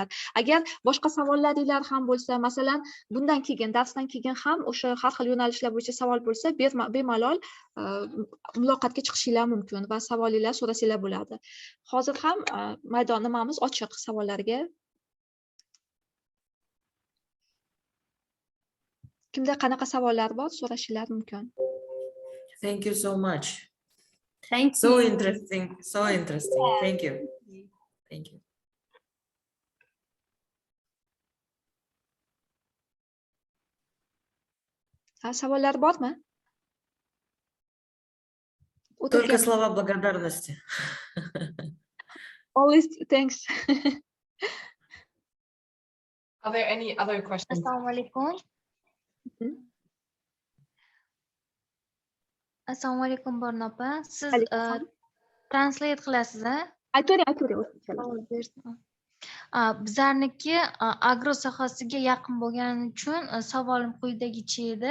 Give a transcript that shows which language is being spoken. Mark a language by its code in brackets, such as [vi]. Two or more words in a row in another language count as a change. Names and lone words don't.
[uz] Agar boshqa savollaringlar ham bo'lsa, masalan, bundan keyin darsdan keyin ham o'sha har xil yo'nalishlar bo'yicha savol bo'lsa, bemalol muloqotga chiqishinglar mumkin va savolinglar so'rasanglar bo'ladi. Hozir ham maydon nimamiz ochiq savollarga. Kimda qanaqa savollar bor, so'rashinglar mumkin. [en] Thank you so much. Thank you. So interesting. So interesting. Thank you. Thank you. [uz] Savollar bormi? [ru] Только слова благодарности. [en] Always thanks. Are there any other questions? [uz] Assalomu alaykum. Assalomu alaykum Borno opa. Siz translate qilasiz, a? Aytavering. Bizlarniki agro sohasiga yaqin bo'lgani uchun savolim quyidagicha edi.